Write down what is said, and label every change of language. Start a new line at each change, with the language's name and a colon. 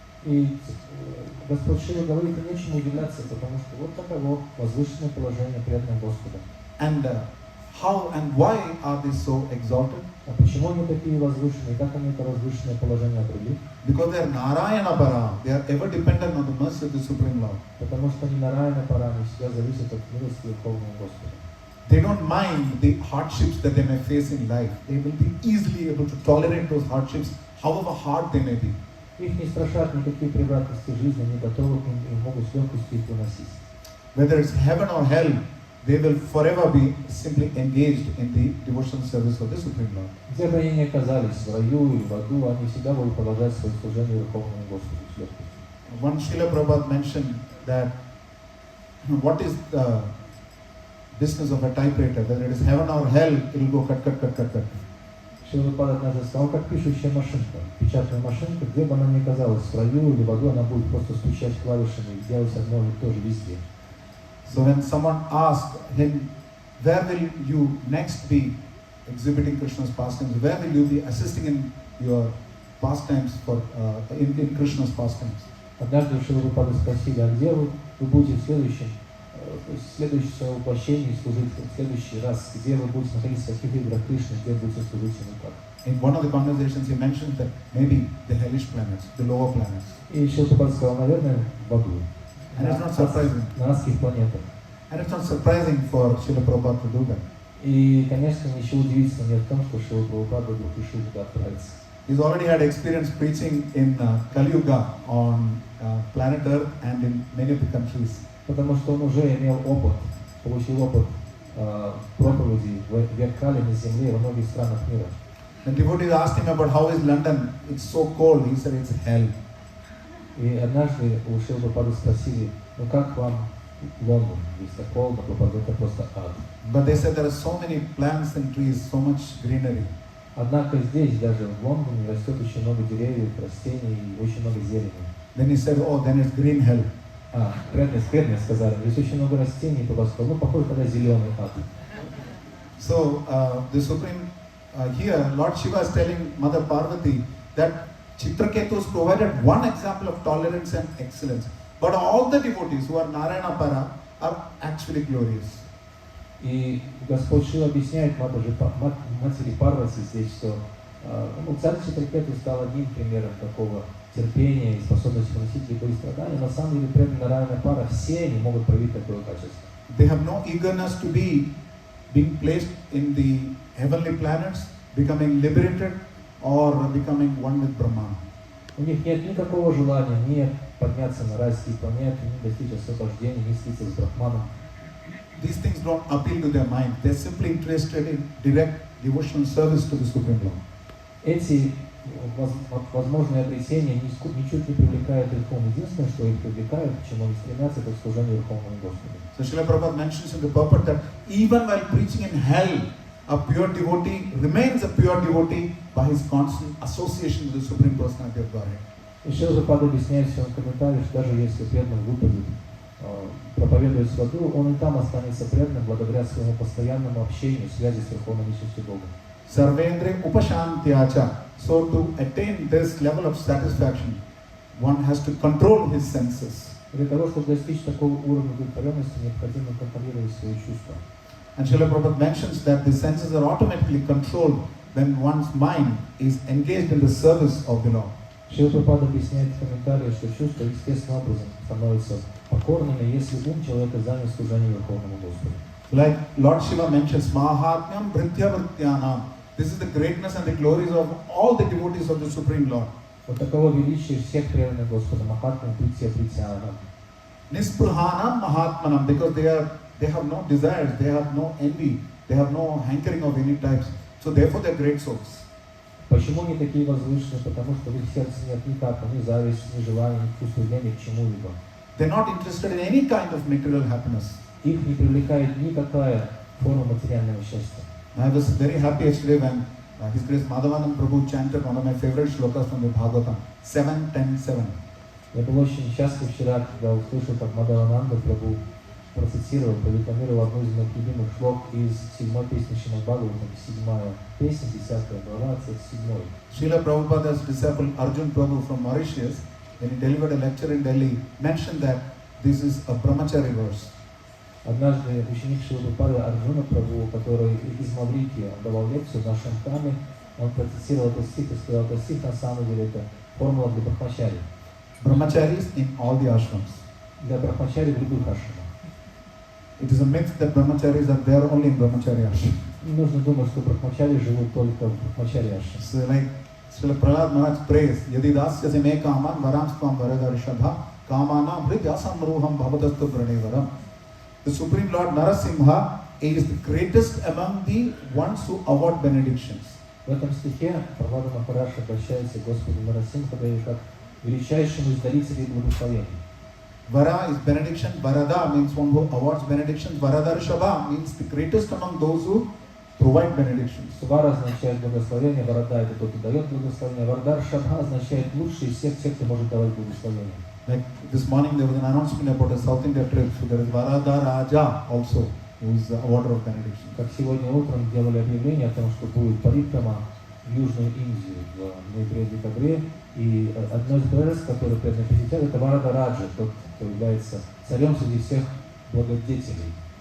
Russian: И Господь Шива говорит, и нечему удивляться, потому что вот таково возвышенное положение преданных Господа.
English: And how and why are they so exalted?
Russian: А почему они такие возвышенные? Как они это возвышенное положение обрели?
English: Because they are Narayana Para. They are ever dependent on the mercy of the Supreme Lord.
Russian: Потому что они Нараяна Пара, они всегда зависят от милости Верховного Господа.
English: They don't mind the hardships that they may face in life. They will be easily able to tolerate those hardships, however hard they may be.
Russian: Их не страшат никакие превратности жизни, они готовы к ним и могут с легкостью их выносить.
English: Whether it's heaven or hell, they will forever be simply engaged in the devotional service of the Supreme Lord.
Russian: Где бы они ни оказались, в раю или в аду, они всегда будут продолжать свое служение Верховному Господу с легкостью.
English: One Srila Prabhupada mentioned that what is the business of a typewriter, whether it is heaven or hell, it will go cut, cut, cut, cut, cut.
Russian: Шрила Прабхупада однажды сказал, как пишущая машинка, печатная машинка, где бы она ни оказалась, в раю или в аду, она будет просто стучать клавишами и делать одно и то же везде.
English: So when someone asked him, where will you next be exhibiting Krishna's pastimes, where will you be assisting in your pastimes in Krishna's pastimes?
Russian: Однажды у Шрилы Прабхупады спросили, а где вы будете в следующее воплощение служить, в следующий раз, где вы будете находиться в каких играх Кришны, где будете служить ему как?
English: In one of the conversations he mentioned that maybe the hellish planets, the lower planets.
Russian: И Шрила Прабхупада сказал, наверное, в аду,
English: And it's not surprising.
Russian: на адских планетах.
English: And it's not surprising for Srila Prabhupada to do that.
Russian: И, конечно, ничего удивительного нет в том, что Шрила Прабхупада вдруг решил туда отправиться.
English: He's already had experience preaching in Kali Yuga on planet Earth and in many of the countries.
Russian: Потому что он уже имел опыт, получил опыт проповеди в век Кали на земле и во многих странах мира.
English: When devotees asked him about how is London, it's so cold, he said it's hell.
Russian: И однажды у Шрилы Прабхупады спросили, ну как вам Лондон, здесь так холодно, Прабхупада, это просто ад.
English: But they said there are so many plants and trees, so much greenery.
Russian: Однако здесь, даже в Лондоне, растет очень много деревьев, растений и очень много зелени.
English: Then he said, oh, then it's green hell.
Russian: Преданные сказали, здесь очень много растений, Прабхупада сказал, ну похоже, тогда зеленый ад.
English: So the Supreme, here Lord Shiva is telling Mother Parvati that Chitraketu has provided one example of tolerance and excellence. But all the devotees who are Narayana Para are actually glorious.
Russian: И Господь Шива объясняет матери Парвати здесь, что царь Читракету стал одним примером такого терпения и способности выносить любые страдания. На самом деле преданные Нараяна Пара, все они могут проявить такое качество.
English: They have no eagerness to be being placed in the heavenly planets, becoming liberated or becoming one with Brahma.
Russian: У них нет никакого желания ни подняться на райские планеты, ни достичь освобождения, ни слиться с Брахманом.
English: These things don't appeal to their mind. They're simply interested in direct devotional service to the Supreme Lord.
Russian: Эти возможные обретения ничуть не привлекают их ум. Единственное, что их привлекает, к чему они стремятся, это служение Верховному Господу.
English: So Srila Prabhupada mentions in the purport that even while preaching in hell, a pure devotee remains a pure devotee by his constant association with the Supreme Personality of Godhead.
Russian: И Шрила Прабхупада объясняет в своем комментарии, что даже если преданный выпадет, проповедует в аду, он и там останется преданным благодаря своему постоянному общению, связи с Верховной Личностью Бога.
Sanskrit: Sarvendra upashantyacha.
English: So to attain this level of satisfaction, one has to control his senses.
Russian: Для того, чтобы достичь такого уровня удовлетворенности, необходимо контролировать свои чувства.
English: And Srila Prabhupada mentions that the senses are automatically controlled when one's mind is engaged in the service of the Lord.
Russian: Шрила Прабхупада объясняет в комментарии, что чувства естественным образом становятся покорными, если ум человека занят служением Верховному Господу.
English: Like Lord Shiva mentions,
Sanskrit: Mahatmyam Bhritya Vrityanam.
English: This is the greatness and the glories of all the devotees of the Supreme Lord.
Russian: Вот таково величие всех преданных Господа,
Sanskrit: Махатмам Притья Притьянам. Nispruhanam Mahatmanam,
English: because they have no desires, they have no envy, they have no hankering of any types. So therefore they are great souls.
Russian: Почему они такие возвышенные? Потому что в их сердце нет ни капли, ни зависти, ни желания, ни чувства ни к чему-либо.
English: They are not interested in any kind of material happiness.
Russian: Их не привлекает никакая форма материального счастья.
English: I was very happy yesterday when His Grace Madhavanand Prabhu chanted one of my favorite shlokas from the Bhagavatam, 7-10-7.
Russian: Я был очень счастлив вчера, когда услышал, как Мадхавананда Прабху процитировал, продекламировал одну из моих любимых шлок из 7-й песни Шримад Бхагаватам, 7-я песня, 10 глава, 27-й.
English: Srila Prabhupada's disciple Arjun Prabhu from Mauritius, when he delivered a lecture in Delhi, mentioned that this is a brahmachari verse.
Russian: Однажды ученик Шрила Прабхупады Арджуна Прабху, который из Маврикии давал лекцию в нашем храме, он процитировал этот стих и сказал, что стих на самом деле это формула для брахмачари.
English: Brahmacharis in all the ashrams.
Russian: Для брахмачари в любых ашрамах.
English: It is a myth that brahmacharis are there only in brahmachari ashram.
Russian: Не нужно думать, что брахмачари живут только в брахмачари ашраме.
English: So like Srila Prahlad Maharaj prays,
Sanskrit: Yadi dasyasi me kaman varamstvam varadarishadha kamana bhridyasam ruham bhavadastu pranevaram.
English: The Supreme Lord Narasimha is the greatest among the ones who award benedictions.
Russian: В этом стихе Прабхупада Махарадж обращается к Господу Нарасимхадеве как величайшему из дарителей благословений.
English: Vara is benediction, Varada means one who awards benedictions, Varadarishabha means the greatest among those who provide benedictions.
Russian: Вара означает благословение, Варада это тот, кто дает благословение, Вардар Шабха означает лучший из всех тех, кто может давать благословение.
English: Like this morning there was an announcement about a South India trip, so there is Varada Raja also, who is the awarder of benediction.
Russian: Как сегодня утром делали объявление о том, что будет парикрама в Южную Индию в ноябре-декабре, и одно из божеств, которое преданно посетят, это Варада Раджа, тот, кто является царем среди всех благодетелей.